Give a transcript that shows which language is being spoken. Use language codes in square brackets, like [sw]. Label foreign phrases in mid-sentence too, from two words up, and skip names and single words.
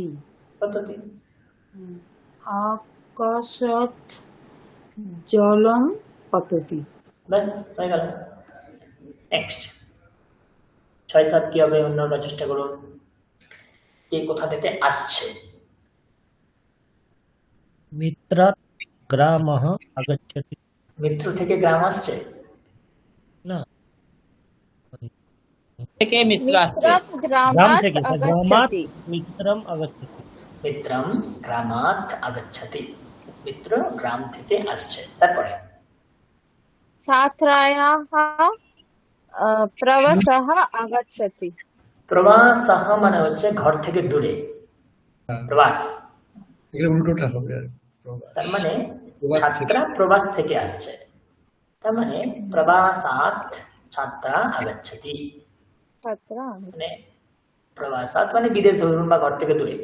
[bn] পদ্ধতি। [sa] আকাশাৎ জলম পততি। [bn] ব্যাস হয়ে গেল। নেক্সট 6-7 কি হবে অন্যরা চেষ্টা করুন। কে কোথা থেকে আসছে? [sa] मित्रात् ग्रामः आगच्छति। [bn] মিত্র থেকে গ্রাম আসছে। [sa] न [bn] থেকে মিত্র আসছে। [sa] मित्रं ग्राम ग्रामात् [bn] থেকে ग्रामात् [sa] आगच्छति। मित्रम् आगच्छति। মিত্রম গ্রামাৎ আগচ্ছতি। [bn] মিত্র গ্রাম থেকে আসছে। তারপরে [sa] छात्रायाः प्रवासः आगच्छति। [bn] প্রবাসঃ মানে হচ্ছে ঘর থেকে দূরে। প্রবাস এগুলো উল্টোটা হবে আর কি। প্রবাস। তার মানে প্রবাস থেকে। ছাত্রা প্রবাস থেকে আসছে। তার মানে [sa] প্রবাসাৎ ছাত্রা আগচ্ছতি। छात्रा [bn] মানে প্রবাসাৎ মানে বিদেশ ধরুন বা ঘর থেকে দূরে।